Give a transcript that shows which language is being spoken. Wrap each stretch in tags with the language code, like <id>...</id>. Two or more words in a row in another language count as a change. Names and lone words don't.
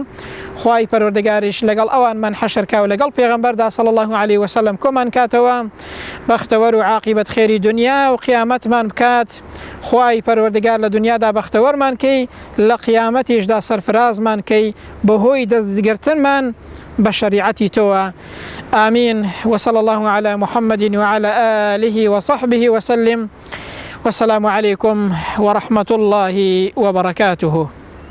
<ckb>خوای پەروەردگاریش لەگەڵ ئەوانمان حەشرکا و لەگەڵ پێغەمبەردا</ckb> <ar>صلی الله علیه وسلم</ar> <ckb>کۆمان کاتەوە، بەختەوەر و عاقبەت خێری دنیا و قیامەتمان بکات. خوای پەروەردگار لە دنیادا بەختەوەرمان کەی، لە قیامەتیشدا سەرفرازمان کەی بەهۆی دەستگرتنمان بشريعتي توا.</ckb> <ar>آمين. وصلى الله على محمد وعلى آله وصحبه وسلم، والسلام عليكم ورحمة الله وبركاته.</ar>